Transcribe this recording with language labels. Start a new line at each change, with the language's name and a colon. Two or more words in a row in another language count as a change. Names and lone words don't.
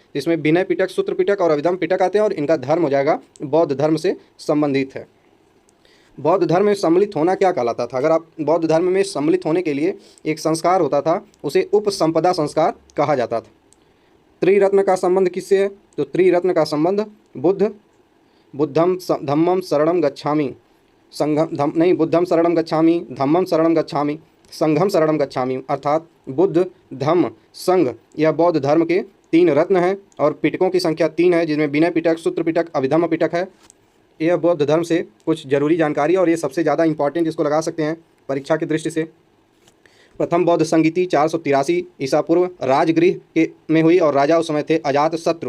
Hindi: इसमें विनय पिटक, सूत्र पिटक और अभिधम पिटक आते हैं और इनका धर्म हो जाएगा बौद्ध धर्म से संबंधित है। बौद्ध धर्म में सम्मिलित होना क्या कहलाता था। अगर आप बौद्ध धर्म में सम्मिलित होने के लिए एक संस्कार होता था, उसे उपसंपदा संस्कार कहा जाता था। त्रिरत्न का संबंध किससे है, तो त्रिरत्न का संबंध
Pali: बुद्धम धम्मम शरणम गच्छामि बुद्धम शरणम गच्छामि, धम्मम शरणम गच्छामि, संघम शरणम गच्छामि,
Hindi: अर्थात बुद्ध, धम्म, संघ यह बौद्ध धर्म के 3 रत्न हैं और पिटकों की संख्या 3 है, जिनमें विनय पिटक, सूत्र पिटक, अभिधम्म पिटक है। यह बौद्ध धर्म से कुछ जरूरी जानकारी और ये सबसे ज़्यादा इंपॉर्टेंट इसको लगा सकते हैं परीक्षा की दृष्टि से। प्रथम बौद्ध संगीति 483 ईसा पूर्व राजगृह के में हुई और राजा उस समय थे अजातशत्रु।